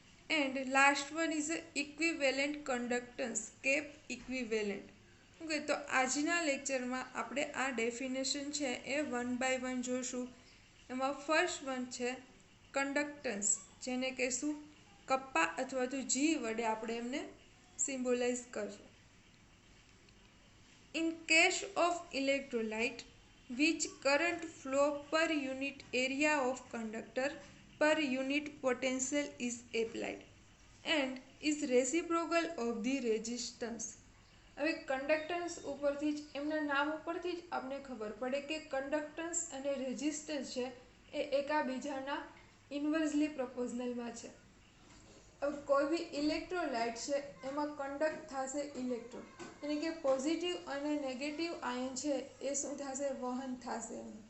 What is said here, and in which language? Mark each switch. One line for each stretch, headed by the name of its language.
English: And last one is a equivalent conductance, cap equivalent.
Gujarati: Okay, તો આજના લેક્ચરમાં આપણે આ ડેફિનેશન છે એ વન બાય વન જોઈશું. એમાં ફર્સ્ટ વન છે કંડક્ટન્સ, જેને કહેશું કપ્પા અથવા તો જી વડે આપણે એમને સિમ્બોલાઇઝ કરશું.
English: In case of electrolyte which current flow per unit area of conductor per unit potential is applied and is reciprocal of the resistance.
Gujarati: હવે કંડક્ટન્સ ઉપરથી જ, એમના નામ ઉપરથી જ આપણે ખબર પડે કે કંડક્ટન્સ અને રેઝિસ્ટન્સ છે એ એકાબીજાના ઇન્વર્સલી પ્રપોઝનલમાં છે. હવે કોઈ બી ઇલેક્ટ્રોલાઇટ છે એમાં કંડક્ટ થશે ઇલેક્ટ્રોન, એટલે કે પોઝિટિવ અને નેગેટિવ આયન છે એ શું થશે, વહન થશે.